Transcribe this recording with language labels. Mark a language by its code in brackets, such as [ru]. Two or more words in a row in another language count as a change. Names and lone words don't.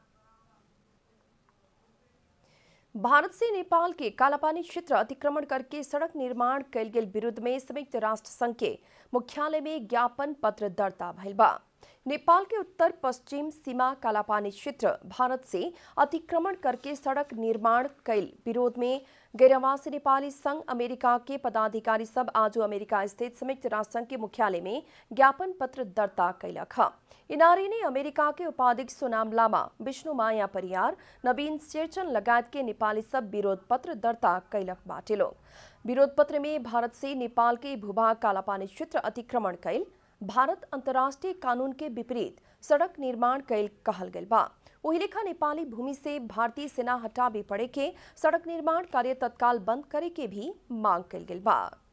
[bho] भारत से नेपाल के कालापानी क्षेत्र अतिक्रमण करके सड़क निर्माण कैल गेल विरुद्ध में संयुक्त राष्ट्र संघ के मुख्यालय में ज्ञापन पत्र दर्ता भइल बा। नेपाल के उत्तर पश्चिम सीमा कालापानी क्षेत्र भारत से अतिक्रमण करके सड़क निर्माण कैल विरोध में गैरवासी नेपाली संघ अमेरिका के पदाधिकारी सब आज अमेरिका स्थित संयुक्त राष्ट्र संघ के मुख्यालय में ज्ञापन पत्र दर्ता कैलक है। इनारी ने अमेरिका के उपाध्यक्ष सोनाम लामा, विष्णु माया परियार, नवीन शेरचन लगायत के नेपाली सब विरोध पत्र दर्ता कैलक बाटे लोग। विरोध पत्र में भारत से नेपाल के भूभाग कालापानी क्षेत्र अतिक्रमण कैल, भारत अंतर्राष्ट्रीय कानून के विपरीत सड़क निर्माण कैल कहल गल बा। वही लेखा नेपाली भूमि से भारतीय सेना हटावे पड़े के सड़क निर्माण कार्य तत्काल बंद करे के भी मांग कैल गल बा।